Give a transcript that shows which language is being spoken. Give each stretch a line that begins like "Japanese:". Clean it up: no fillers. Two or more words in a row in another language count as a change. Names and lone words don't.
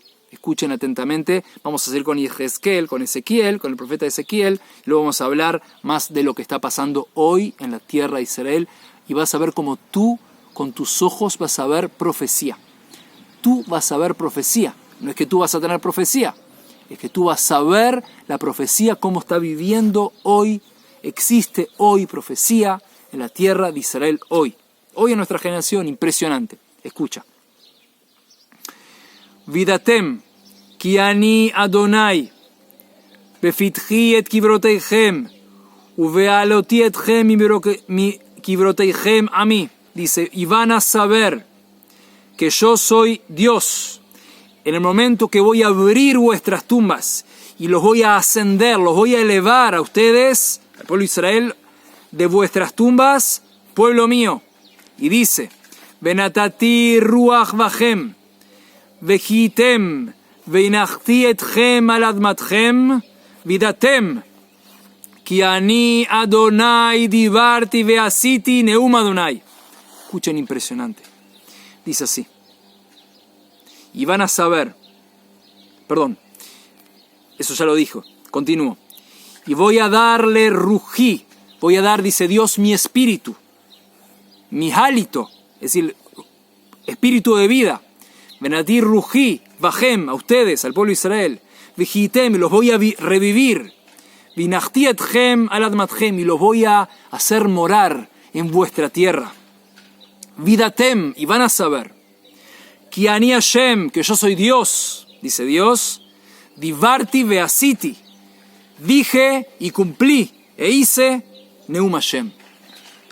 Spanish: Escuchen atentamente, vamos a seguir con Ezequiel, con el profeta Ezequiel, luego vamos a hablar más de lo que está pasando hoy en la tierra de Israel, y vas a ver cómo tú, con tus ojos, vas a ver profecía. Tú vas a ver profecía, no es que tú vas a tener profecía, es que tú vas a ver la profecía, cómo está viviendo hoy, existe hoy profecía en la tierra de Israel hoy. Hoy en nuestra generación, impresionante. Escucha.
Hebrew: וידעתם, כי אני אדני, בפתחי את קברותיכם, ובהעלותי אתכם מ קברותיכם עמי.
Spanish: Dice, y van a saber que yo soy Dios en el momento que voy a abrir vuestras tumbas y los voy a ascender, los voy a elevar a ustedes, al pueblo de Israel, de vuestras tumbas, pueblo mío. Y dice,
Hebrew: ונתתי רוח בכם, וחייתם, והנחתי אתכם על אדמתכם, וידעתם, כי אני אדני דברתי ועשיתי נאם אדני.
Spanish: Escuchen, impresionante. Dice así. Y van a saber, eso ya lo dijo, continúo. Y voy a darle rují, voy a dar, dice Dios, mi espíritu, mi hálito, es decir, espíritu de vida.
Hebrew: ונתתי רוחי, בכם,
Spanish: a ustedes, al pueblo de Israel. Vijitem, los voy a revivir.
Hebrew: והנחתי אתכם על אדמתכם,
Spanish: y los voy a hacer morar en vuestra tierra. Vidatem, y van a saber.
Hebrew: כי אני השם,
Spanish: que yo soy Dios, dice Dios.
Hebrew: דברתי ועשיתי,
Spanish: dije y cumplí, e hice
Hebrew: נאם השם.